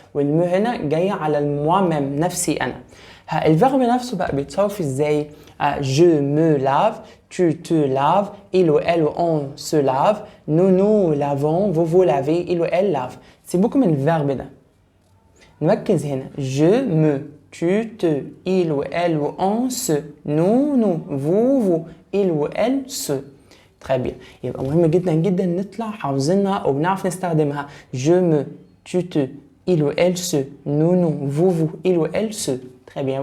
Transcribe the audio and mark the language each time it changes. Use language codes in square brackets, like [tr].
[ar] والمو هنا جاية على moi-même، نفسي أنا. الفيرب نفسه بقى بيتصرف ازاي؟ [fr] je me lave، tu te laves، il ou elle ou on se lave، nous lavons، vous lavez، il ou elle lave. [ar] سيبوكم من الفيرب ده، نركز هنا. [fr] je me، tu te، il ou elle ou on se، nous vous، il ou elle se. très bien. [ar] يبقى مهم جدا جدا نطلع حافظينها او بنعرف نستخدمها. [fr] je me، tu te، il ou elle se، nous vous، il ou elle se. très bien.